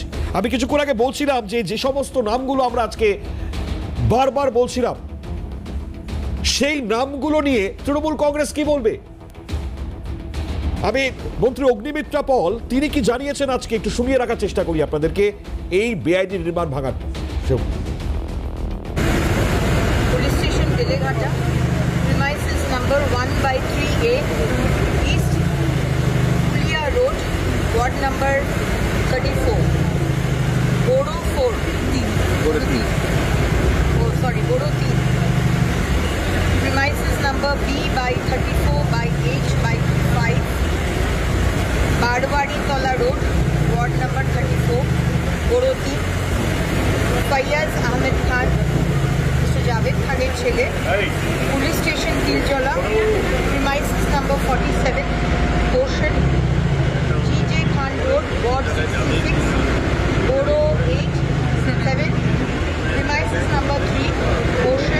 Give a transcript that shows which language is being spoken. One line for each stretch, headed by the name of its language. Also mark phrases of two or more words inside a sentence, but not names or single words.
Bangla: আমি কিছুক্ষণ আগে বলছিলাম যে সমস্ত নামগুলো আমরা আজকে বারবার বলছিলাম, সেই নামগুলো নিয়ে তৃণমূল কংগ্রেস কি বলবে? আমি মন্ত্রী অগ্নিমিত্রা পল তিনি কি জানিয়েছেন আজকে একটু শুনিয়ে রাখার চেষ্টা করি আপনাদেরকে এই বেআইনি নির্মাণ ভাঙার।
English: Police Station Beleghatta, premises number 1/3A, East Pulia Road, ward number 34, Bodo 4, Bodo 3. Oh, sorry, Bodo 3. Premises number B/34/H/5, Badwadi Tola Road, ward number 34, Bodo 3. Fayaz Ahmed Khan,
Bangla: জাভেদ খানের ছেলে,
English: police station তিলজলা, premises number 47, পোর্শন জিজে Khan Road, ward 66, Borough 8-7, premises number 3, portion